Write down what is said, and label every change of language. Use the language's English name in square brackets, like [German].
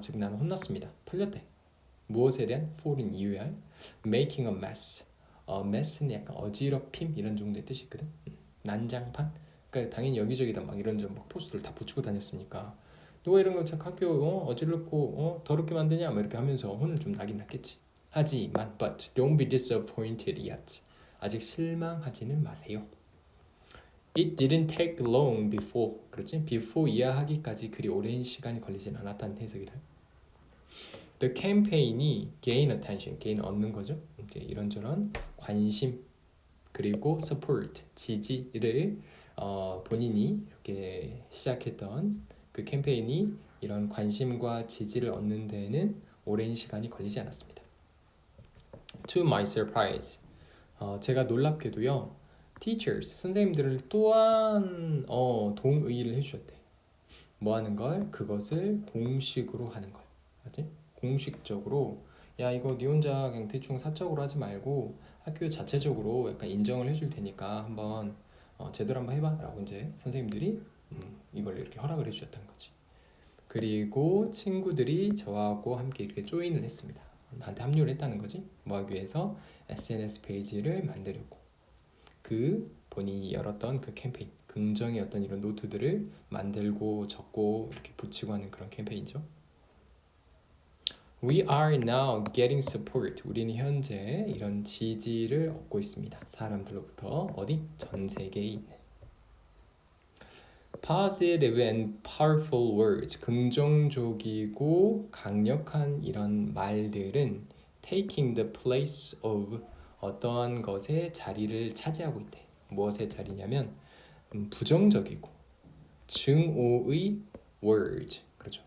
[Korean] 즉 나는 혼났습니다. 털렸대. 무엇에 대한? fal인 이유야. [English] making a mess. [Korean] mess는 약간 어지럽힘 이런 정도의 뜻이 있거든. 난장판. 그러니까 당연히 여기저기다 막 이런 막 포스터를 다 붙이고 다녔으니까 누가 이런 거 자꾸 학교 어지럽고 더럽게 만드냐 막 이렇게 하면서 혼을 좀 나긴 났겠지. 하지만 [English] but don't be disappointed yet. [Korean] 아직 실망하지는 마세요. [English] It didn't take long before. [Korean] 그렇지? before 이해하기까지 그리 오랜 시간이 걸리진 않았다는 해석이다. [English] The campaign이 gain attention, gain [Korean] 얻는 거죠. 이제 이런저런 관심 그리고 support, 지지를 본인이 이렇게 시작했던 그 캠페인이 이런 관심과 지지를 얻는 데에는 오랜 시간이 걸리지 않았습니다. [English] To my surprise, [Korean] 제가 놀랍게도요, teachers, 선생님들을 또한 동의를 해주셨대. 뭐 하는 걸? 그것을 공식으로 하는 걸. 맞지? 공식적으로 야 이거 네 혼자 그냥 대충 사적으로 하지 말고 학교 자체적으로 약간 인정을 해줄 테니까 한번 제대로 한번 해봐 라고 이제 선생님들이 이걸 이렇게 허락을 해주셨던 거지. 그리고 친구들이 저하고 함께 이렇게 조인을 했습니다. 나한테 합류를 했다는 거지. 뭐 하기 위해서 SNS 페이지를 만들려고. 그 본인이 열었던 그 캠페인, 긍정의 어떤 이런 노트들을 만들고 적고 이렇게 붙이고 하는 그런 캠페인이죠. [English] We are now getting support. [Korean] 우리는 현재 이런 지지를 얻고 있습니다. 사람들로부터 어디? 전 세계에 있는. [English] Positive and powerful words. [Korean] 긍정적이고 강력한 이런 말들은 [English] taking the place of [Korean] 어떠한 것의 자리를 차지하고 있대. 무엇의 자리냐면 부정적이고 증오의 words. 그렇죠.